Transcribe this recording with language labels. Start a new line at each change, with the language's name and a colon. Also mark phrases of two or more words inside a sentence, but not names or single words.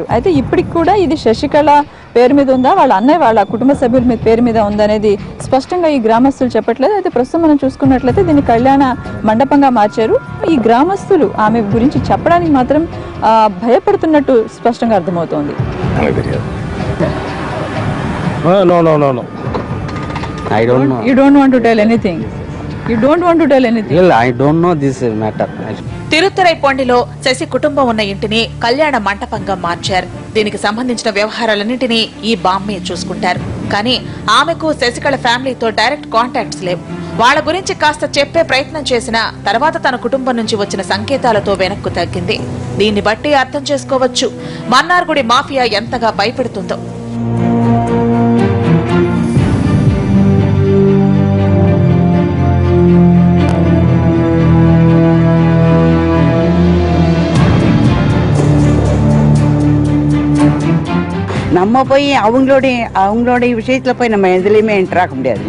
Telugu: అయితే ఇప్పటికి కూడా ఇది శశికళ పేరు మీద ఉందా, వాళ్ళ అన్నయ్య వాళ్ళ కుటుంబ సభ్యుల మీద పేరు మీద ఉందనేది స్పష్టంగా ఈ గ్రామస్తులు చెప్పట్లేదు. అయితే ప్రస్తుతం మనం చూసుకున్నట్లయితే దీన్ని కళ్యాణ మండపంగా మార్చారు. ఈ గ్రామస్తులు ఆమె గురించి చెప్పడానికి మాత్రం భయపడుతున్నట్టు స్పష్టంగా అర్థమవుతోంది.
English: You don't want to tell anything. You don't want to tell anything. Well, I don't know this matter.
Telugu: తిరుత్తరైపొండిలో శశి కుటుంబం ఉన్న ఇంటిని కళ్యాణ మంటపంగా మార్చారు. దీనికి సంబంధించిన వ్యవహారాలన్నింటినీ ఈ బామ్మే చూసుకుంటారు. కానీ ఆమెకు శశికళ ఫ్యామిలీతో
English: direct contacts
Telugu: లేవు. వాళ్ళ గురించి కాస్త చెప్పే ప్రయత్నం చేసినా తర్వాత తన కుటుంబం నుంచి వచ్చిన సంకేతాలతో వెనక్కు తగ్గింది. దీన్ని బట్టి అర్థం చేసుకోవచ్చు మన్నార్గుడి మాఫియా ఎంతగా భయపెడుతుందో.
Tamil: நம்ம போய் அவங்களுடைய விஷயத்தில் போய் நம்ம எதுலேயுமே என்டர் ஆக முடியாதுல்ல.